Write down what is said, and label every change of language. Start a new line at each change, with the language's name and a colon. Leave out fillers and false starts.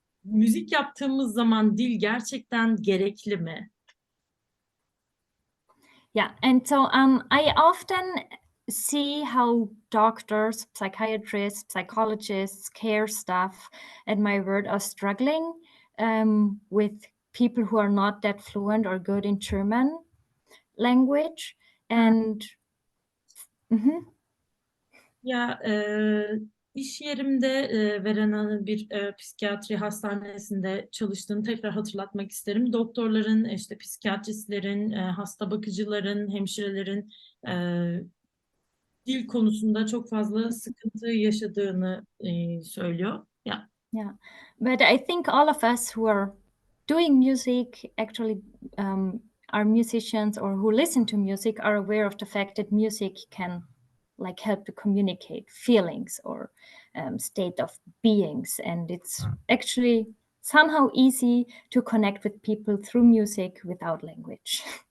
Turkish: Müzik yaptığımız zaman dil gerçekten gerekli mi?
English: Yeah, and so I often see how doctors, psychiatrists, psychologists, care staff at my work are struggling with people who are not that fluent or good in German language. And
Turkish: Ya iş yerimde Verena'nın bir psikiyatri hastanesinde çalıştığını tekrar hatırlatmak isterim. Doktorların, işte psikiyatristlerin, hasta bakıcıların, hemşirelerin dil konusunda çok fazla sıkıntı yaşadığını söylüyor. Ya.
English: Yeah, but I think all of us who are doing music actually are musicians or who listen to music are aware of the fact that music can like help to communicate feelings or state of beings, and it's actually somehow easy to connect with people through music without language.